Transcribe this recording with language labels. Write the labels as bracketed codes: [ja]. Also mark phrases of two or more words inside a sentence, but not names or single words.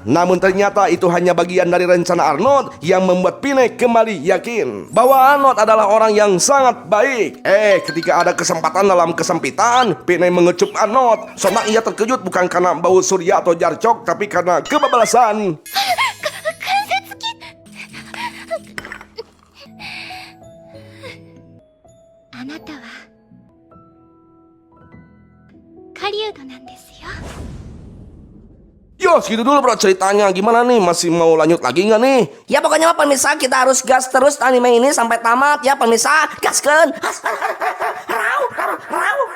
[id] Namun ternyata itu hanya bagian dari rencana Arnold yang membuat Pine kembali yakin bahwa Arnold adalah orang yang sangat baik. Ketika ada kesempatan dalam kesempitan, Pine mengecup Arnold. Sontak ia terkejut bukan karena bau surya atau jarcok, tapi karena kebablasan. [ja] あなたは狩人なんですよ。 [id] Yo, segitu dulu bro ceritanya. Gimana nih? Masih mau lanjut lagi nggak nih? Ya pokoknya mah pemirsa kita harus gas terus anime ini sampai tamat ya pemirsa. Gaskeun. Rau.